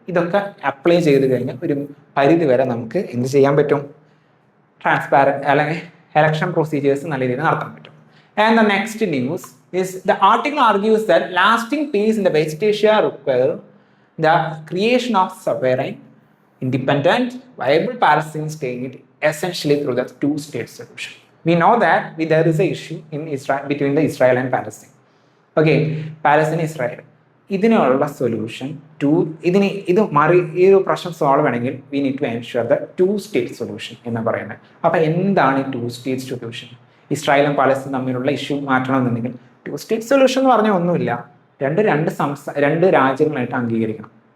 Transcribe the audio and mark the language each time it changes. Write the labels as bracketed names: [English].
[Malayalam] ഇതൊക്കെ അപ്ലൈ ചെയ്ത് കഴിഞ്ഞാൽ ഒരു പരിധി വരെ നമുക്ക് എന്ത് ചെയ്യാൻ പറ്റും, ട്രാൻസ്പാരൻറ്റ് അല്ലെങ്കിൽ ഇലക്ഷൻ പ്രൊസീജിയേഴ്സ് നല്ല രീതിയിൽ നടത്താൻ പറ്റും. [English] And the next news is the article argues that lasting peace in the West Asia require the creation of sovereign, independent, viable Palestinian state essentially through the two-state solution. We know that there is an issue in Israel between the Israel and Palestine. Okay, Palestine, Israel. [Malayalam] ഇതിനുള്ള solution ഈ ഒരു പ്രശ്നം solve ചെയ്യണമെങ്കിൽ [English] we need to ensure the two state solution [Malayalam] എന്ന് പറയുന്നത്. അപ്പം എന്താണ് ഈ ടു സ്റ്റേറ്റ് സൊല്യൂഷൻ? ഇസ്രായേലും പാലസ്തീനും തമ്മിലുള്ള ഇഷ്യൂ മാറ്റണമെന്നുണ്ടെങ്കിൽ ടു സ്റ്റേറ്റ് സൊല്യൂഷൻ എന്ന് പറഞ്ഞാൽ ഒന്നുമില്ല, രണ്ട് രാജ്യങ്ങളായിട്ട് അംഗീകരിക്കണം.